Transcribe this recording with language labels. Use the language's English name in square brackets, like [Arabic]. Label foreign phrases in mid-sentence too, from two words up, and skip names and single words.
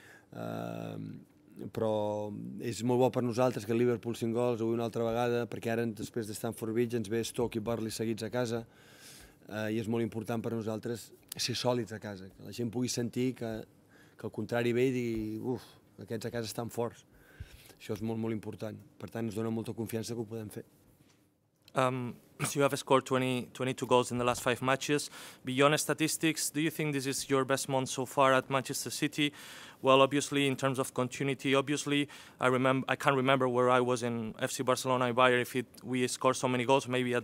[Catalan] Però és molt bo per nosaltres que el Liverpool 5 gols, avui una altra vegada, perquè ara després de Stamford Bridge ens ve Stoke i Burnley seguits a casa, i és molt important per nosaltres ser sòlids a casa, que la gent pugui sentir que al contrari ve i digui, uf, aquests a casa estan forts. Això és molt important. Per tant, ens dona molta confiança que ho podem fer. [English] So you have scored 22 goals in the last 5 matches. Beyond statistics, do you think this is your best month so far at Manchester City? Well, obviously, in terms of continuity, obviously, I can't remember where I was in FC Barcelona and Bayern if we scored so many goals.